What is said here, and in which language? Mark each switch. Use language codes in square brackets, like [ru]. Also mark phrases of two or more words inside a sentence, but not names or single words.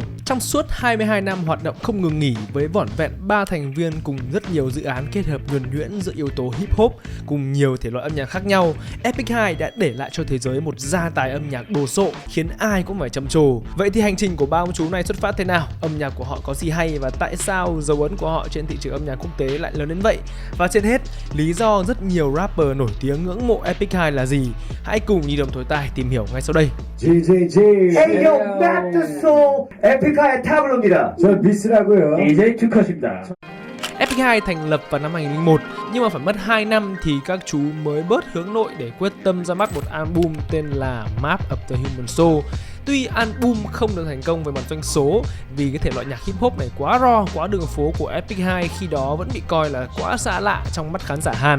[vi] Trong suốt 22 năm hoạt động không ngừng nghỉ với vỏn vẹn 3 thành viên cùng rất nhiều dự án kết hợp nhuần nhuyễn giữa yếu tố hip hop cùng nhiều thể loại âm nhạc khác nhau, Epic High đã để lại cho thế giới một gia tài âm nhạc đồ sộ khiến ai cũng phải trầm trồ. Vậy thì hành trình của ba ông chú này xuất phát thế nào? Âm nhạc của họ có gì hay và tại sao dấu ấn của họ trên thị trường âm nhạc quốc tế lại lớn đến vậy? Và trên hết, lý do rất nhiều rapper nổi tiếng ngưỡng mộ Epic High là gì? Hãy cùng Nhi Đồng Thối Tai tìm hiểu ngay sau đây. [en] Hey yo, back to soul. Epic High 타블로입니다. [ko] 저 미스라고요. DJ 투컷입니다. [vi] Epic High thành lập vào năm 2001, nhưng mà phải mất 2 năm thì các chú mới bớt hướng nội để quyết tâm ra mắt một album tên là Map of the Human Soul. Tuy album không được thành công về mặt doanh số vì cái thể loại nhạc hip hop này quá raw, quá đường phố của Epic High khi đó vẫn bị coi là quá xa lạ trong mắt khán giả Hàn.